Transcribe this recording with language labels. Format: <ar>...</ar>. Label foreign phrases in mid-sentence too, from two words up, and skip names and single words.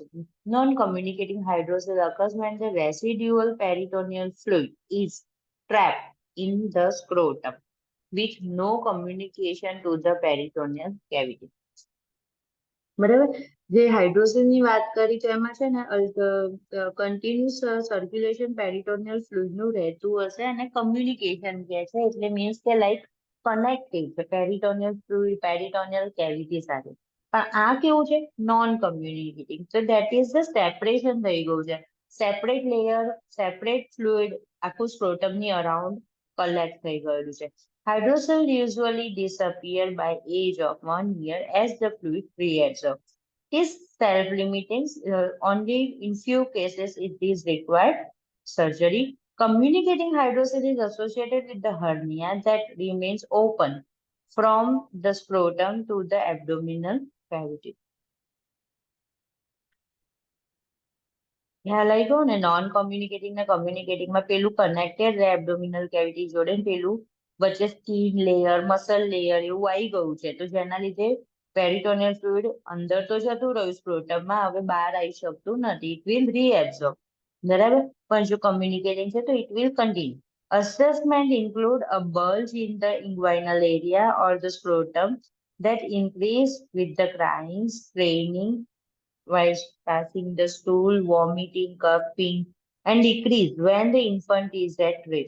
<en>Non-communicating hydrosis occurs when the residual peritoneal fluid is trapped in the scrotum with no communication to the peritoneal cavity.</en> <gu>બરાબર, જે હાઇડ્રોસિસ ની વાત કરી તો એમાં છે ને</gu> <en>continuous circulation peritoneal fluid</en> <gu>નું રહેતું હશે અને કમ્યુનિકેશન કે છે એટલે મીન્સ કે</gu> <en>like connected</en> <gu>છે</gu> <en>peritoneal fluid peritoneal cavity</en> <gu>સાથે. પણ આ કેવું છે?</gu> <en>non communicating, so that is the separation</en> <gu>થઈ ગયું છે,</gu> <en>separate layer separate fluid</en> <gu>આખું સ્ક્રોટમ ની અરાઉન્ડ કલેક્ટ થઈ ગયેલું છે.</gu> <en>Hydrocele usually disappear by age of 1 year as the fluid reabsorbs. Is self-limiting. Only in few cases it is required surgery. Communicating hydrocele is associated with the hernia that remains open from the scrotum to the abdominal cavity.</en> <gu>ખ્યાલ આવી ગયો ને?</gu> <en>non communicating</en> <gu>ને કોમ્યુનિકેટિંગ માં પેલું કનેક્ટેડ રહે</gu> <en>abdominal cavity</en> <gu>જોડે, પેલું વચ્ચે</gu> <en>skin layer muscle layer</en> <gu>એવું આવી ગયું છે, તો જેના લીધે</gu> <en>peritoneal fluid</en> <gu>અંદર તો જતું રહ્યું સ્ક્રોટમમાં, હવે બહાર આવી શકતું નથી,</gu> <en>it will reabsorb.</en> <gu>બરાબર, પણ જો કમ્યુનિકેટિંગ છે તો</gu> <en>it will continue. Assessment include a bulge in the inguinal area or the scrotum that increase with the crying, straining while passing the stool, vomiting, coughing, and decrease when the infant is at rest.</en>